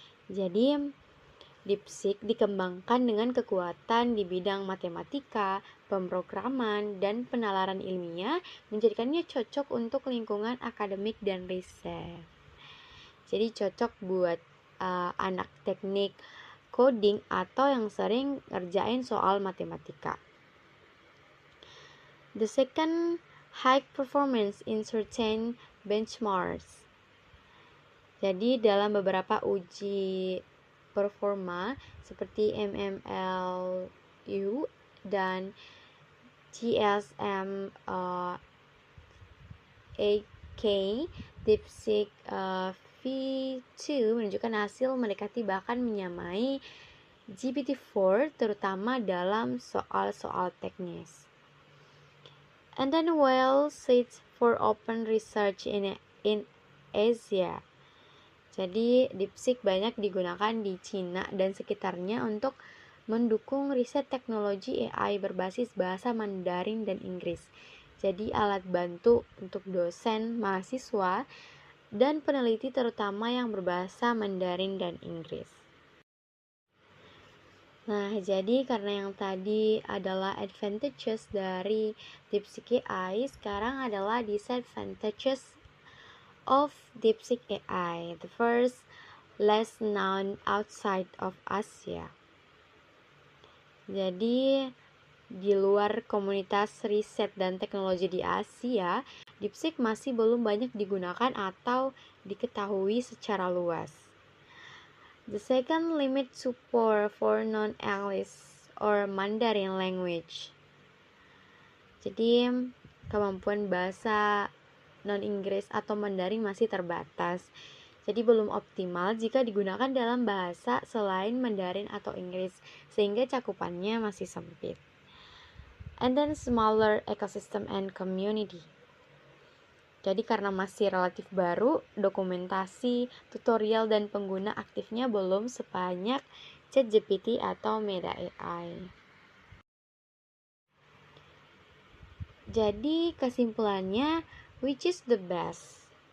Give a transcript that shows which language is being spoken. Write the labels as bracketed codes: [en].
[id] Jadi, DeepSeek dikembangkan dengan kekuatan di bidang matematika, pemrograman, dan penalaran ilmiah, menjadikannya cocok untuk lingkungan akademik dan riset. Jadi cocok buat anak teknik coding atau yang sering ngerjain soal matematika. [en] The second, high performance in certain benchmarks. [id] Jadi dalam beberapa uji performa seperti MMLU dan GSM AK, DeepSeek V2 menunjukkan hasil mendekati bahkan menyamai GPT-4 terutama dalam soal-soal teknis. [en] And then well seats for open research in Asia. [id] Jadi DeepSeek banyak digunakan di Cina dan sekitarnya untuk mendukung riset teknologi AI berbasis bahasa Mandarin dan Inggris. Jadi alat bantu untuk dosen, mahasiswa, dan peneliti terutama yang berbahasa Mandarin dan Inggris. Nah, jadi karena yang tadi adalah advantages dari DeepSeek AI, sekarang adalah [en] disadvantages of DeepSeek AI. The first, less known outside of Asia. [id] Jadi, di luar komunitas riset dan teknologi di Asia, DeepSeek masih belum banyak digunakan atau diketahui secara luas. [en] The second, limit support for non-English or Mandarin language. [id] Jadi, kemampuan bahasa non-Inggris atau Mandarin masih terbatas. Jadi belum optimal jika digunakan dalam bahasa selain Mandarin atau Inggris, sehingga cakupannya masih sempit. [en] And then smaller ecosystem and community. [id] Jadi karena masih relatif baru, dokumentasi, tutorial, dan pengguna aktifnya belum sebanyak ChatGPT atau Meta AI. Jadi kesimpulannya, [en] which is the best?